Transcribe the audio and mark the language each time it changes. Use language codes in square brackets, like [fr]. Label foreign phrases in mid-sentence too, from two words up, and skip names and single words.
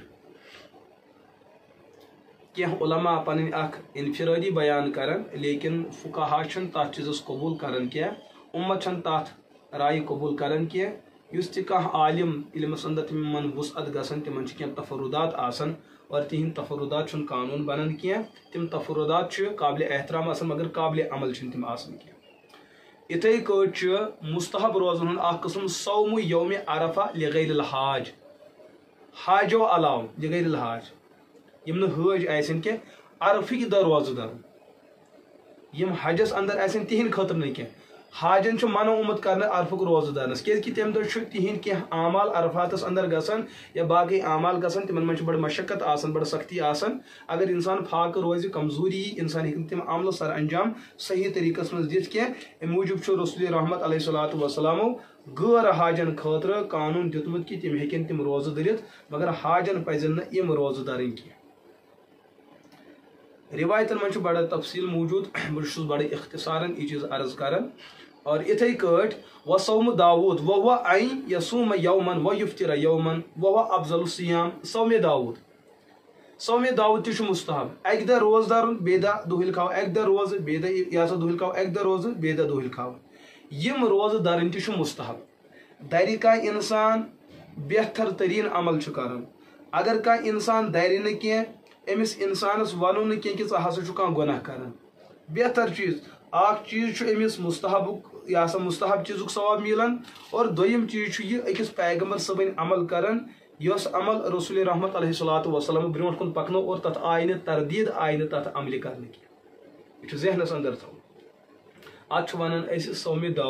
[ks] کی علماء پن اخ انفرادی بیان کرن لیکن فقہا چھن تات چیزس قبول کرن کی امت چھن تات رائے قبول کرن کی یس تہ کانٛہہ عالم علمس اندر تمن وسعت گژھان تمن چھ کینٛہہ تفردات آسان اور تہند تفردات چھن قانون بنان کینٛہہ تم تفردات چھ قابل احترام آسان مگر قابل عمل چھن تم آسان کینٛہہ اتھے کٲٹھۍ چھ مستحب روزن ہُنٛد اکھ قسم [ar] صوم یوم عرفہ لغیر الحاج [ks] حاجو علاوٕ [ar] لغیر الحاج [ks] یم نہ حج آسن کی عرفک دہ روزہ دار یم حجس اندر آسن تہند خاطر نہ کی حاجن چھ منع آمت کرنے عرفک روزہ دارنس کیازِ کہ تم دہ چھ تہند کی اعمال عرفاتس اندر گژھان یا باقی اعمال گژھان تمن من بڑ مشقت آسان بڑ سختی آسان اگر انسان فاقہ روزِ کمزوری انسان ہیکن تم عمل سر انجام صحیح طریقس من دِتھ کی امہِ موٗجوٗب چھُ رسول رحمت [ar] علیہ الصلوۃ والسلامو [ks] غیر حاجن خاطر قانون دیُتمُت کہ تم ہیکن تم روزہ دٔرِتھ مگر حاجن پزن نہ یم روزہ دارن کینٛہہ روایتن من بڑا تفصیل موجود بہت بڑے اختصارن یہ چیز عرض کران اور اتھے کٹ [ar] وصوم داود وهو ان يصوم يوما ويفطر يوما وهو افضل الصيام صوم داود [ks] تہ مستحب اک دہ روز دارن بیٚیہِ دہ دۄہل کھاو اک دہ روز بیٚیہِ دہ یا سا دۄہل کھاو اک دہ روز بیٚیہِ دہ دۄہل کھاو یم روز دارن تہ مستحب دَرِ کانٛہہ انسان بہتر ترین عمل چھ کران اگر کانٛہہ انسان دَرِ نہٕ کینٛہہ امس انسانس ونو نہ کی ژٕ ہسا چھُ کانٛہہ گناہ کران بہتر چیز اکھ چیز چھُ امس مستحبُک یہ سا مستحب چیزک ثواب ملان اور دویم چیز چھُ یہ أکِس پیغمبر صٲبن عمل کران یس عمل رسول رحمت [ar] علیہ الصلوۃ والسلام [ks] برونٛٹھ کُن پکنو اور تتھ آیہِ نہٕ تردید آیہِ نہٕ تتھ عملہِ کرنہٕ کینٛہہ یہ چھُ ذہنس اندر تھاوُن اتھ چھُ ونان أسۍ صوم